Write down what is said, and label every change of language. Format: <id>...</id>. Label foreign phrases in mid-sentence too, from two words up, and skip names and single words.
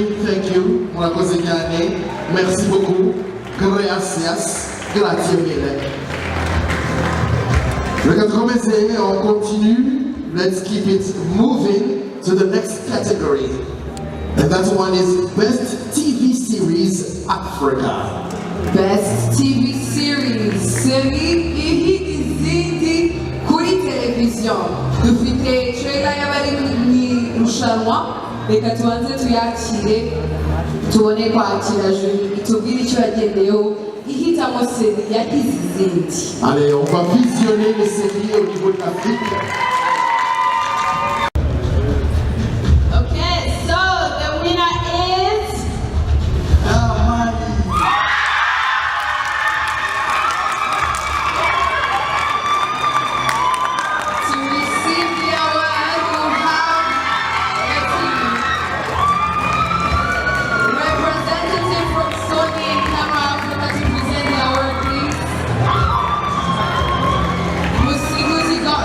<en>Thank you.</en> <rw>Murakoze cyane.</rw> <fr>Merci beaucoup.</fr> <it>Gracias. Grazie mille.</it> <rw>Reka tukomeze,</rw> <fr>on continue.</fr> <en>Let's keep it moving to the next category. And that one is Best TV Series Africa. Best TV series.</en> <rw>Série izindi kuri televiziyo. Dufite trailer y'abari mu irushanwa. Reka tubanze tuyakire tubone kwakira jury itubwire icyo yagendeyeho ihitamo série yahize izindi.</rw> <fr>Allez, on va visionner les séries au niveau de l'Afrique.</fr> <en>Okay, so the winner is to receive the award you have representative from Sony and Camera Africa to present the award, please. Musiguzi</en>